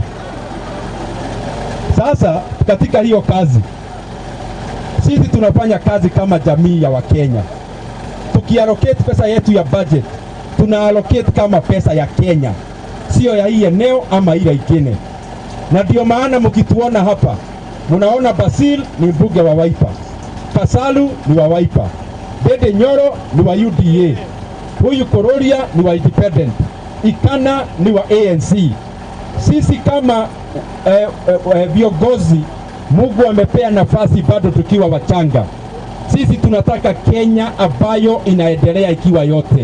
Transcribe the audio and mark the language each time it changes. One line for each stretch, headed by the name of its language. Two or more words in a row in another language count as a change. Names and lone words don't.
Swahili: Sasa katika hiyo kazi, sisi tunafanya kazi kama jamii ya Wakenya. Tukiallocate pesa yetu ya budget, tunaallocate kama pesa ya Kenya, sio ya hii eneo ama ile ingine. Na ndio maana mkituona hapa, mnaona Basil ni mbunge wa Wiper, Kasalu ni wa Wiper, Dede Nyoro ni wa UDA, huyu Kururia ni wa Independent, Ikana ni wa ANC. Sisi kama viongozi, Mungu amepea nafasi bado tukiwa wachanga. Sisi tunataka Kenya ambayo inaendelea ikiwa yote.